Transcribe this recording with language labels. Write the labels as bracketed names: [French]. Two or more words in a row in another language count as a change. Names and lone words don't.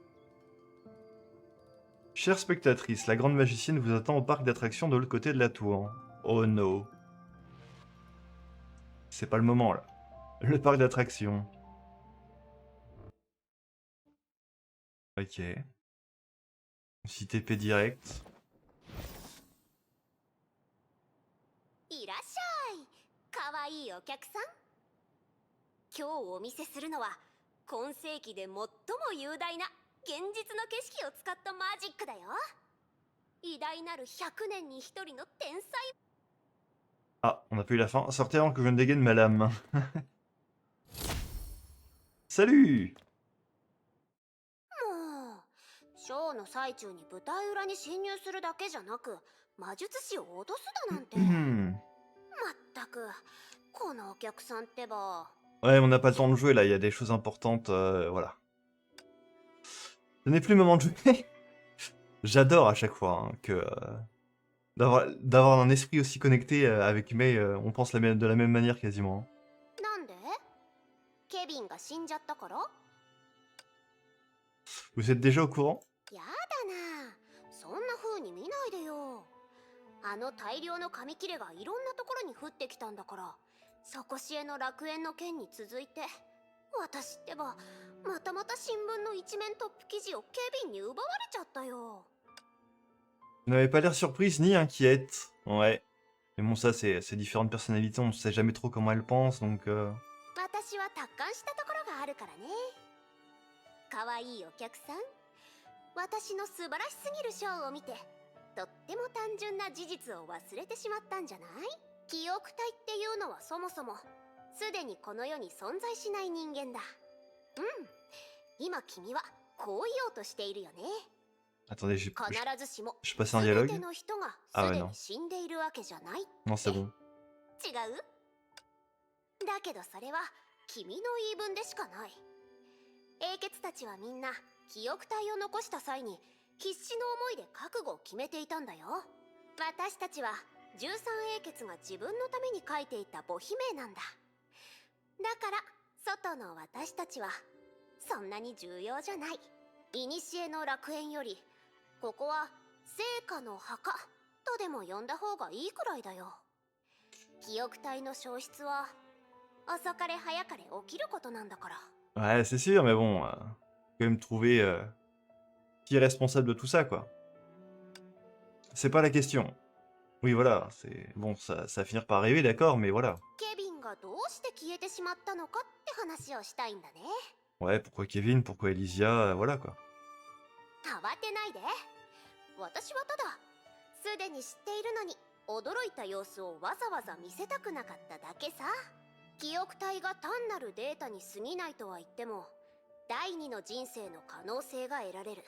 [French] Chère spectatrice, la grande magicienne vous attend au parc d'attractions de l'autre côté de la tour. [English] Oh no. [French] C'est pas le moment, là. Le parc d'attractions. Ok. Si TP direct. [Japanese] いらっしゃい。かわいいお客さん。今日お見せするのは今世紀で最も雄大な現実の景色を使ったマジックだよ。偉大なる100年に1人の天才。 [French] Ah, on n'a pas eu la fin. Sortez avant que je ne dégaine ma lame. Salut! [Japanese] もうショーの最中に舞台裏に侵入するだけじゃなく魔術師を脅すだなんて。ま Hmm. ったくこのお客さんってば。 [French] Ouais, on n'a pas le temps de jouer là, il y a des choses importantes, voilà. Ce n'est plus le moment de jouer. J'adore à chaque fois hein, que d'avoir un esprit aussi connecté avec Mei, on pense de la même manière quasiment. [Japanese] なんでケビンが死んじゃったから？ [French] Vous êtes déjà au courant? [Japanese] やだな、そんな風に見ないでよ。あの大量の紙切れがいろんなところに降ってきたんだから、底知恵の楽園の件に続いて私ってばまたまた新聞の一面トップ記事をケビンに奪われちゃったよ。 [French] Vous n'avez pas l'air surprise ni inquiète. Ouais. Mais bon, ça, c'est différentes personnalités, on ne sait jamais trop comment elles pensent, donc... [Japanese] 私は達観したところがあるからね。かわいいお客さん、私の素晴らしすぎるショーを見てとっても単純な事実を忘れてしまったんじゃない？記憶体っていうのはそもそもすでにこの世に存在しない人間だ。うん、今君はこう言おうとしているよね。 [French] Attendez, [Japanese] 必ずしも [French] je passe un [Japanese] 全 [French] dialogue? [Japanese] ての人が Ah す [French] ouais, [Japanese] で [French] non. [Japanese] に死んでいるわけじゃない。 [French] Non, c'est bon. [Japanese] 違う？だけどそれは君の言い分でしかない。英傑たちはみんな記憶体を残した際に必死の思いで覚悟を決めていたんだよ。私たちは13英傑が自分のために書いていた母悲鳴なんだ。だから外の私たちはそんなに重要じゃない。古の楽園よりここは聖火の墓とでも呼んだ方がいいくらいだよ。記憶体の消失は遅かれ早かれ起きることなんだから。 [French] Ouais, c'est sûr, mais bon, quand même trouver qui est responsable de tout ça, quoi. C'est pas la question. Oui, voilà, c'est bon, ça va finir par arriver, d'accord, mais voilà. [Japanese] ケビンがどうして消えてしまったのかって話をしたいんだね。 [French] Ouais, pourquoi Kevin, pourquoi Elysia, voilà, quoi. [Japanese] 慌てないで。私はただすでに知っているのに驚いた様子をわざわざ見せたくなかっただけさ。記憶体が単なるデータに過ぎないとは言っても第二の人生の可能性が得られる。